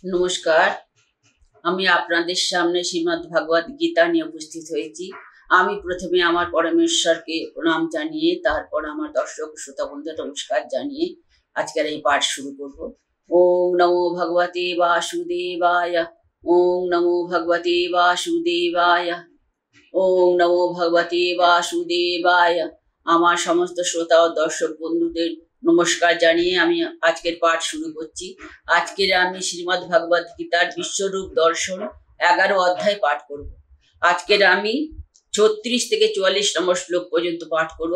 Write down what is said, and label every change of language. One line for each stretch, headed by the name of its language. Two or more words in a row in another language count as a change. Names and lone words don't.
Bangla: নমস্কার। আমি আপনাদের সামনে শ্রীমদ্ ভগবত গীতা নিয়ে উপস্থিত হয়েছি। আমি প্রথমে আমার পরমেশ্বরকে প্রণাম জানিয়ে তারপর আমার দর্শক শ্রোতা বন্ধুদের নমস্কার জানিয়ে আজকের এই পাঠ শুরু করব।
Sanskrit: ওম নমো ভগবতে বাসুদেবায়। ওম নমো ভগবতে বাসুদেবায়। ওম নমো ভগবতে বাসুদেবায়।
Bangla: আমার সমস্ত শ্রোতা ও দর্শক বন্ধুদের নমস্কার জানিয়ে আমি আজকের পাঠ শুরু করছি। আজকের আমি শ্রীমদ্ ভগবত গীতার বিশ্বরূপ দর্শন 11 অধ্যায় পাঠ করব। আজকের আমি 36 থেকে 44 নম্বর শ্লোক পর্যন্ত পাঠ করব।